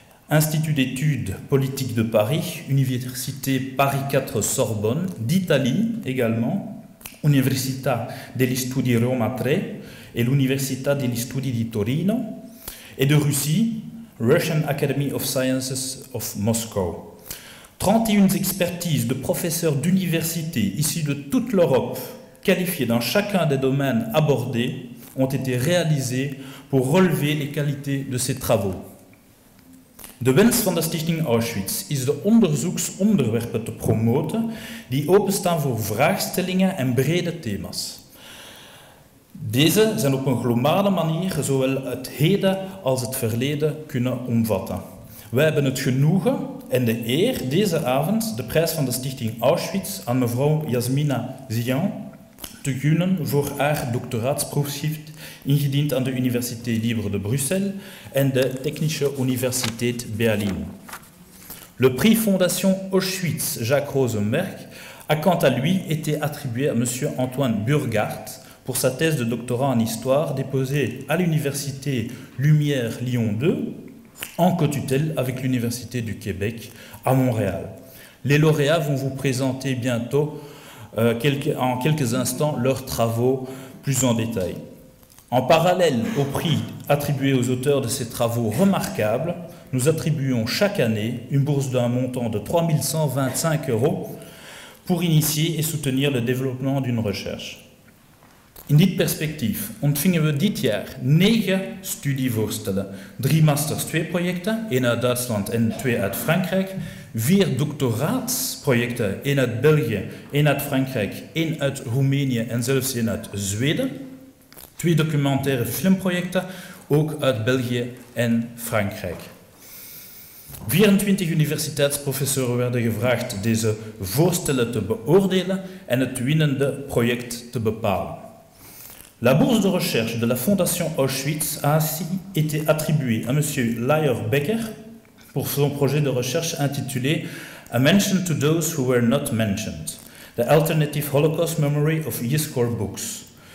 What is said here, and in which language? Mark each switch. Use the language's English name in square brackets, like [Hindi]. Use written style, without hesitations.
[French] Institut d'études politiques de Paris, Université Paris 4 Sorbonne, d'Italie également, Università degli Studi Roma 3 et l'Università degli Studi di Torino, et de Russie, Russian Academy of Sciences of Moscow. 31 expertises de professeurs d'universités issus de toute l'Europe, qualifiés dans chacun des domaines abordés, ont été réalisées pour relever les qualités de ces travaux. [Dutch] De wens van de Stichting Auschwitz is de onderzoeksonderwerpen te promoten die openstaan voor vraagstellingen en brede thema's. Deze zijn op een globale manier zowel het heden als het verleden kunnen omvatten. Wij hebben het genoegen en de eer deze avond de prijs van de Stichting Auschwitz aan mevrouw Jasmina Zian te gunnen voor haar doctoraatsproefschrift ingediend aan de Université Libre de Bruxelles en de Technische Universität Berlin. [French] Le prix Fondation Auschwitz Jacques Rosenberg a quant à lui été attribué à monsieur Antoine Burghardt pour sa thèse de doctorat en histoire déposée à l'Université Lumière Lyon 2 en co-tutelle avec l'Université du Québec à Montréal. Les lauréats vont vous présenter bientôt en quelques instants leurs travaux plus en détail. En parallèle au prix attribué aux auteurs de ces travaux remarquables, nous attribuons chaque année une bourse d'un montant de 3 125 € pour initier et soutenir le développement d'une recherche. [Dutch] In dit perspectief ontvingen we dit jaar 9 studievoorstellen, 3 Masters 2 projecten, 1 uit Duitsland en 2 uit Frankrijk, 4 doctoraatsprojecten, 1 uit België, 1 uit Frankrijk, 1 uit Roemenië en zelfs 1 uit Zweden, 2 documentaire filmprojecten, ook uit België en Frankrijk. 24 universiteitsprofessoren werden gevraagd deze voorstellen te beoordelen en het winnende project te bepalen. [French] La bourse de recherche de la Fondation Auschwitz a ainsi été attribuée à M. Layer Becker pour son projet de recherche intitulé A Mention to Those Who Were Not Mentioned, The Alternative Holocaust Memory of Yizkor Books.